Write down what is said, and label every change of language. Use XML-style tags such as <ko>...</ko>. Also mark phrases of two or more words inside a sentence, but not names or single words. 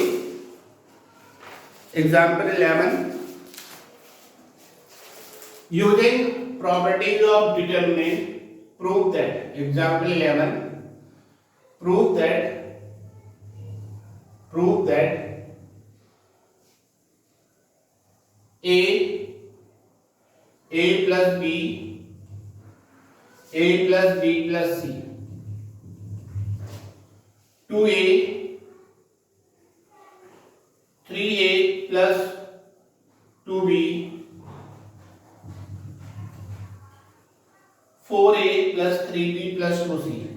<en>Example 11, using properties of determinant prove that. Example 11, prove that a plus b, a plus b plus c, 2a, 3a plus 2b, 4a plus 3b plus 2c,</en>